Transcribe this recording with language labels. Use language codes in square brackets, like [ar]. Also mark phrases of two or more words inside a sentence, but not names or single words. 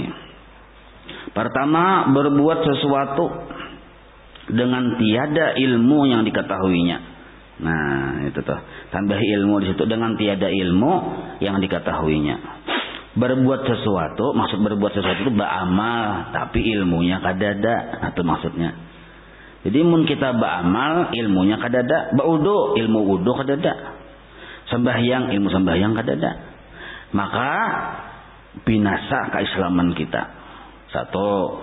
[id] Pertama, berbuat sesuatu dengan tiada ilmu yang diketahuinya. Nah, itu tuh. Tambah ilmu di situ dengan tiada ilmu yang diketahuinya. Berbuat sesuatu, maksud berbuat sesuatu itu beramal, tapi ilmunya kadada, itu maksudnya. Jadi mun kita beramal, ilmunya kadada, baudu, ilmu wudu kadada. Sembahyang, ilmu sembahyang kadada. Maka binasa keislaman kita. Satu.